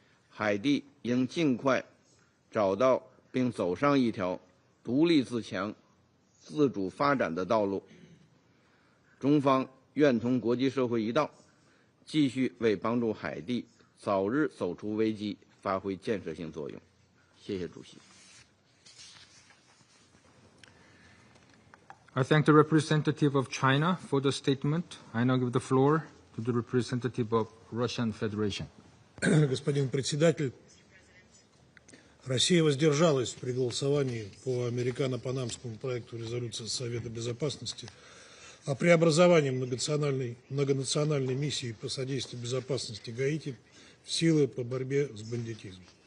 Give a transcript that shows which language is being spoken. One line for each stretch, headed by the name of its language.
Chinese: 海地应尽快找到并走上一条独立自强、自主发展的道路。中方愿同国际社会一道，继续为帮助海地早日走出危机发挥建设性作用。谢谢主席。
English: I thank the representative of China for the statement. I now give the floor to the representative of Russian Federation.
Russian: Господин председатель, Россия воздержалась при голосовании по американо-панамскому проекту резолюции Совета Безопасности о преобразовании многонациональной миссии по содействию безопасности Гаити в силы по борьбе с бандитизмом.